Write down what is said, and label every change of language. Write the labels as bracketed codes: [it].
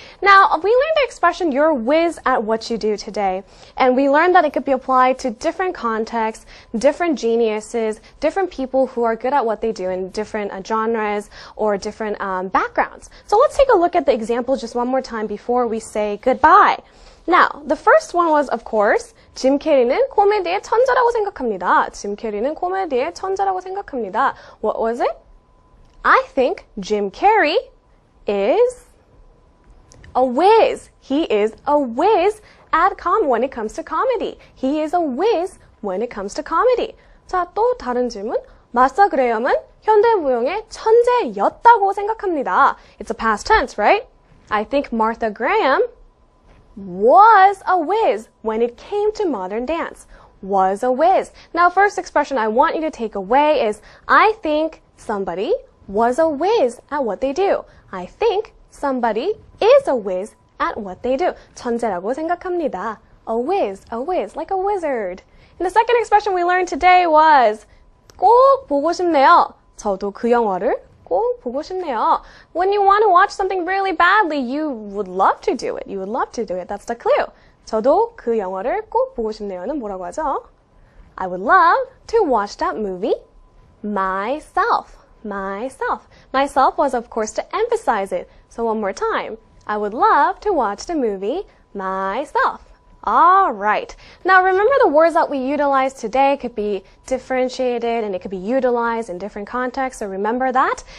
[en] Now, we learned the expression, you're a whiz at what you do today, and we learned that it could be applied to different contexts, different geniuses, different people who are good at what they do in different genres or different backgrounds. So let's take a look at the example just one more time before we say goodbye. Now, the first one was, of course, [ko] 짐 캐리는 코미디의 천재라고 생각합니다. 짐 캐리는 코미디의 천재라고 생각합니다. [en] What was it? I think Jim Carrey is a whiz. He is a whiz when it comes to comedy. He is a whiz when it comes to comedy. [ko] 자, 또 다른 질문. 마사 그레엄은 현대무용의 천재였다고 생각합니다. [en] It's a past tense, right? I think Martha Graham was a whiz when it came to modern dance. Was a whiz. Now, first expression I want you to take away is I think somebody was a whiz at what they do. I think somebody is a whiz at what they do. [ko] 천재라고 생각합니다. [en] A whiz, like a wizard. And the second expression we learned today was [ko] 꼭 보고 싶네요. 저도 그 영화를 꼭 보고 싶네요. [en] When you want to watch something really badly, you would love to do it. You would love to do it. That's the clue. [ko] 저도 그 영화를 꼭 보고 싶네요는 뭐라고 하죠? [en] I would love to watch that movie myself. Myself was, of course, to emphasize it. So one more time. I would love to watch the movie myself. All right. Now remember the words that we utilize today could be differentiated and it could be utilized in different contexts, so remember that.